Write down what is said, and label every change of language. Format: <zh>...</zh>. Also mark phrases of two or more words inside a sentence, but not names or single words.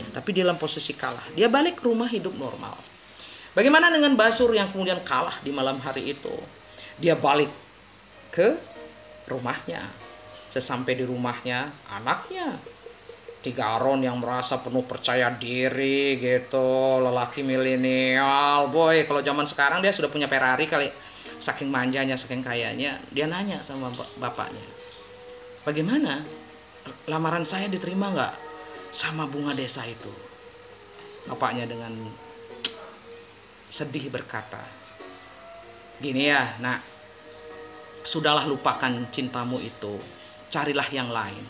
<id>Tapi dia dalam posisi kalah, dia balik ke rumah hidup normal. Bagaimana dengan Basur yang kemudian kalah di malam hari itu? Dia balik ke rumahnya. Sesampai di rumahnya, anaknya Tigaron yang merasa penuh percaya diri gitu, lelaki milenial, boy. Kalau zaman sekarang dia sudah punya Ferrari kali, saking manjanya, saking kayanya. Dia nanya sama bapaknya, bagaimana, lamaran saya diterima nggak sama bunga desa itu? Bapaknya dengan sedih berkata, gini ya, nak, sudahlah, lupakan cintamu itu, carilah yang lain.</id>